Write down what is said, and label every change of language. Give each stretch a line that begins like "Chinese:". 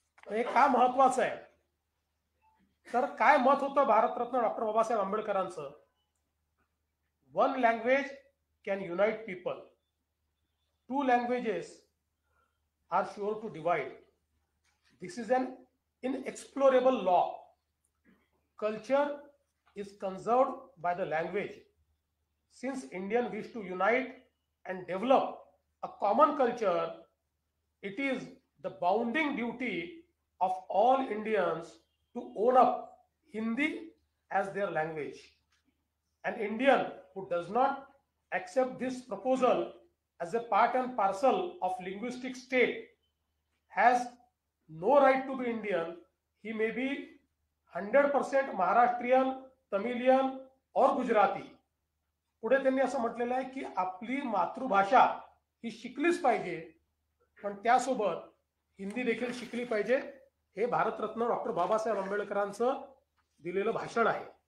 Marathi: हे का महत्वाचं आहे तर काय मत होतं Bharat Ratna doctor Babasaheb आंबेडकरांचं,
English: One language can unite people, to languages R sure to divide, this is an इनएक्सप्लोरेबल law, culture is conserved by the language. Since Indian wish to unite and develop a common culture, it is the bounding duty of all Indians to own up Hindi as their language. An Indian who does not accept this proposal as a part and parcel of linguistic state has no right to be Indian. He may be 100% Maharashtrian, Tamilian और गुजराती.
Marathi: पुढे त्यांनी असं म्हटलेलं आहे की आपली मातृभाषा ही शिकलीच पाहिजे पण त्यासोबत हिंदी देखील शिकली पाहिजे. हे भारतरत्न डॉक्टर बाबासाहेब आंबेडकरांचं दिलेलं भाषण आहे.